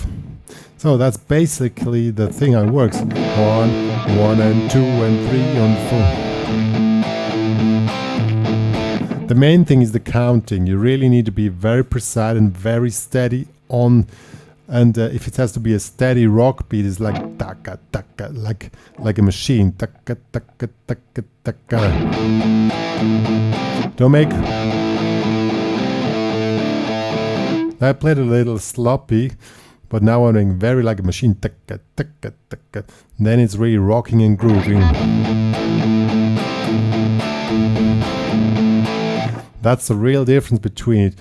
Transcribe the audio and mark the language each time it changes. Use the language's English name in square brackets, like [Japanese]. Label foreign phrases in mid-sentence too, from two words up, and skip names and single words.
[English] So that's basically the thing how it works. 1, 1 and 2 and 3 and 4. The main thing is the counting. You really need to be very precise and very steady on. And if it has to be a steady rock beat, it's like taka taka, like a machine. Taka taka taka taka. Don't make. I played a little sloppy, but now I'm doing very like a machine. Taka taka taka. Then it's really rocking and grooving. That's the real difference between it.